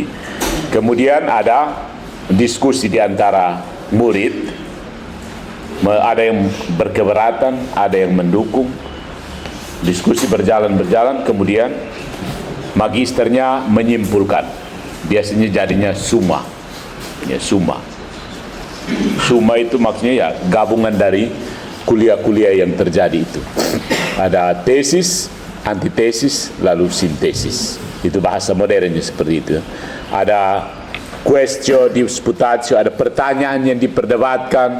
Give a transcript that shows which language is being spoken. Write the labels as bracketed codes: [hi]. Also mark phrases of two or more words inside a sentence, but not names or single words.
[id] Kemudian ada diskusi di antara murid. Ada yang berkeberatan, ada yang mendukung. Diskusi berjalan, kemudian magisternya menyimpulkan. Biasanya jadinya summa. Ya, summa. Summa itu maksudnya ya gabungan dari kuliah-kuliah yang terjadi itu. Ada tesis, antitesis, lalu sintesis. Itu bahasa modernnya seperti itu. Ada [la] quaestio, disputatio, [id] ada pertanyaan yang diperdebatkan.